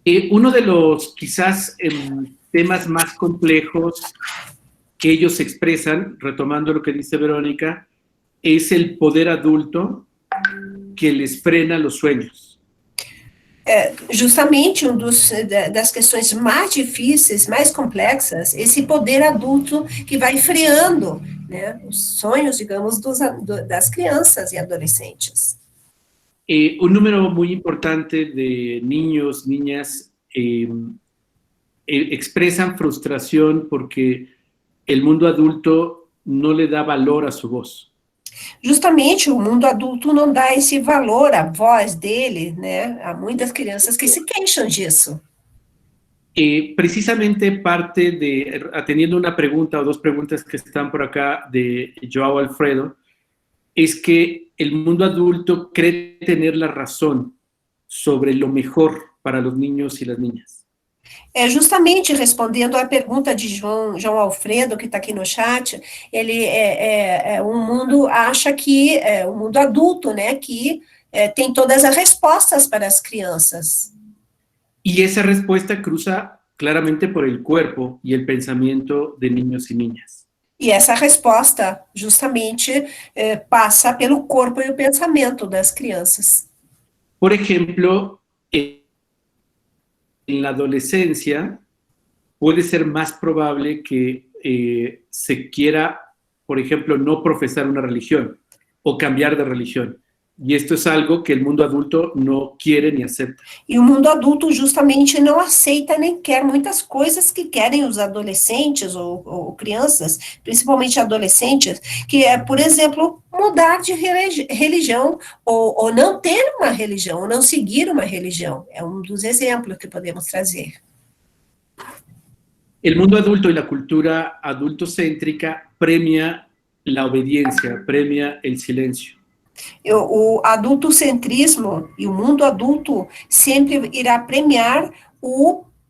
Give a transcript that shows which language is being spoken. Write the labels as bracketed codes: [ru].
[es] Uno de los quizás temas más complejos que ellos expresan, retomando lo que dice Verónica, es el poder adulto que les frena los sueños. [pt] Justamente das questões mais difíceis, mais complexas, esse poder adulto que vai freando, né, os sonhos, digamos, das crianças e adolescentes. [es] Un número muy importante de niños, niñas, expresan frustración porque el mundo adulto no le da valor a su voz. [pt] Justamente o mundo adulto não dá esse valor à voz dele, né? Há muitas crianças que se queixam disso. [es] Precisamente parte de, atendiendo una pregunta o dos preguntas que están por acá de Joao Alfredo, es que el mundo adulto cree tener la razón sobre lo mejor para los niños y las niñas. [pt] Justamente respondendo à pergunta de João Alfredo, que está aqui no chat, ele, o mundo acha que, o mundo adulto, né, que tem todas as respostas para as crianças. [es] Y esa respuesta cruza claramente por el cuerpo y el pensamiento de niños y niñas. [pt] E essa resposta, justamente, passa pelo corpo e o pensamento das crianças. [es] Por ejemplo, en la adolescencia puede ser más probable que se quiera, por ejemplo, no profesar una religión o cambiar de religión. Y esto es algo que el mundo adulto no quiere ni acepta. [pt] E o mundo adulto justamente não aceita nem quer muitas coisas que querem os adolescentes ou crianças, principalmente adolescentes, que é, por exemplo, mudar de religião ou não ter uma religião, ou não seguir uma religião. É um dos exemplos que podemos trazer. [es] El mundo adulto y la cultura adultocéntrica premia la obediencia, premia el silencio. [pt] O adultocentrismo e o mundo adulto sempre irá premiar o...